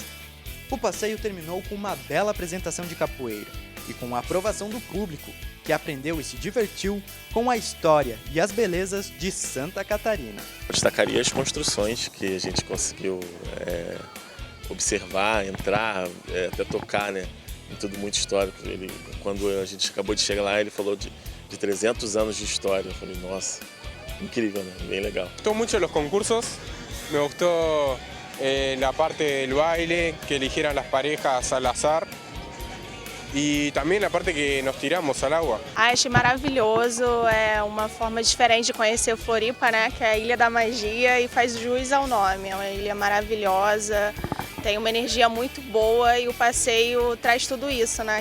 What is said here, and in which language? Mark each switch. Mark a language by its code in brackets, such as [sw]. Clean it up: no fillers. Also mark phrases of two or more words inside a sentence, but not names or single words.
[pt] O passeio terminou com uma bela apresentação de capoeira e com a aprovação do público, que aprendeu e se divertiu com a história e as belezas de Santa Catarina. Eu destacaria as construções que a gente conseguiu observar, entrar, até tocar, né? É tudo muito histórico. Quando a gente acabou de chegar lá, ele falou de 300 anos de história. Eu falei, nossa, incrível, né? Bem legal. [es] Gustó mucho los concursos, me gustó la parte del baile, que eligieran las parejas al azar [pt] e também a parte [es] que nos tiramos al agua. [pt] Achei maravilhoso, é uma forma diferente de conhecer Floripa, né? Que é a Ilha da Magia e faz jus ao nome. É uma ilha maravilhosa, tem uma energia muito boa e o passeio traz tudo isso, né?